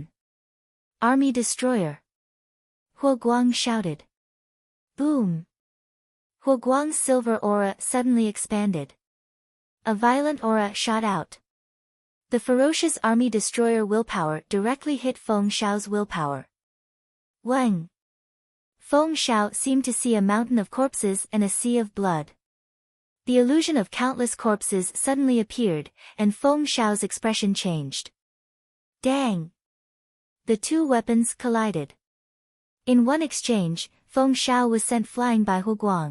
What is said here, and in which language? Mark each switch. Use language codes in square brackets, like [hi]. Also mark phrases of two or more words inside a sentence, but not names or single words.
[en] Army Destroyer. Hu Guang shouted. Boom! Hu Guang's silver aura suddenly expanded. A violent aura shot out. The ferocious army destroyer willpower directly hit Feng Shao's willpower. Wang! Feng Shao seemed to see a mountain of corpses and a sea of blood. The illusion of countless corpses suddenly appeared, and Feng Shao's expression changed. Dang! The two weapons collided. In one exchange, Feng Shao was sent flying by Hu Guang.